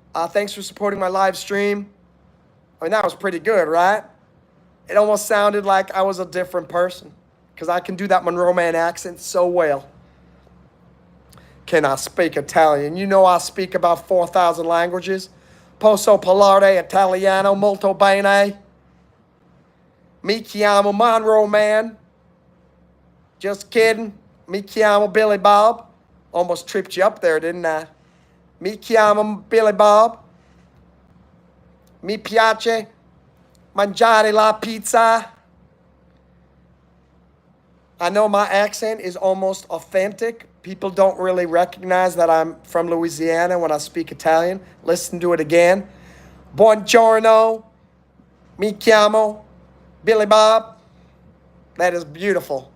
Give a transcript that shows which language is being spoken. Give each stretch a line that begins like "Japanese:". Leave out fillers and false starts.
English: Thanks for supporting my live stream. I mean, that was pretty good, right? It almost sounded like I was a different person because I can do that Monroe Mann accent so well. Can I speak Italian? You know I speak about 4,000 languages.
Italian: Posso parlare italiano molto bene. Mi chiamo Monroe Mann.
English: Just kidding.
Italian: Mi chiamo Billy Bob.
English: Almost tripped you up there, didn't I?
Italian: Mi chiamo Billy Bob. Mi piace mangiare la pizza.
English: I know my accent is almost authentic. People don't really recognize that I'm from Louisiana when I speak Italian. Listen to it again.
Italian: Buongiorno. Mi chiamo Billy Bob.
English: That is beautiful.